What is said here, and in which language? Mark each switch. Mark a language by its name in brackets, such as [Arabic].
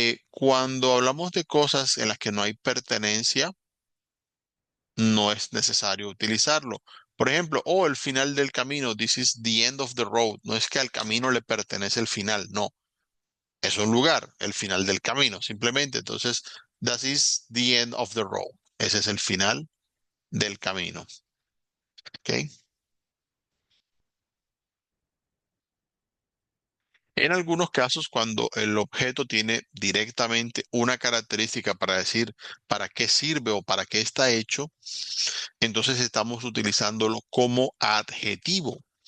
[Spanish] Cuando hablamos de cosas en las que no hay pertenencia, no es necesario utilizarlo. Por ejemplo, el final del camino, [English] this is the end of the road. [Spanish] No es que al camino le pertenece el final, no. Es un lugar, el final del camino, simplemente. Entonces, [English] that is the end of the road. [Spanish] Ese es el final del camino. ¿Ok? En algunos casos, cuando el objeto tiene directamente una característica para decir para qué sirve o para qué está hecho, entonces estamos utilizándolo como adjetivo.